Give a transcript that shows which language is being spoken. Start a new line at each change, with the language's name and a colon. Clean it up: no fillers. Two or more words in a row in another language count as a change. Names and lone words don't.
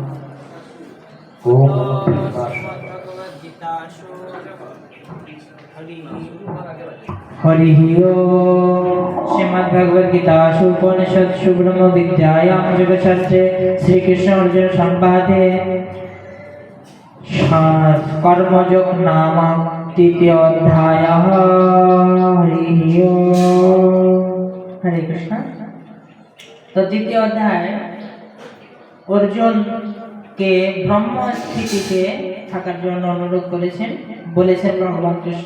Sanskrit: हरिः ओम् श्रीमद्भगवद्गीतासु उपनिषत्सु ब्रह्मविद्यायां योगशास्त्रे श्रीकृष्ण अर्जुन संवादे
Bangla: কর্মযোগ নাম তৃতীয় অধ্যায়। হরে কৃষ্ণ। তো দ্বিতীয় অধ্যায় অর্জুনকে ব্রহ্ম স্থিতিতে থাকার জন্য অনুরোধ বলেছেন ভগবান কৃষ্ণ।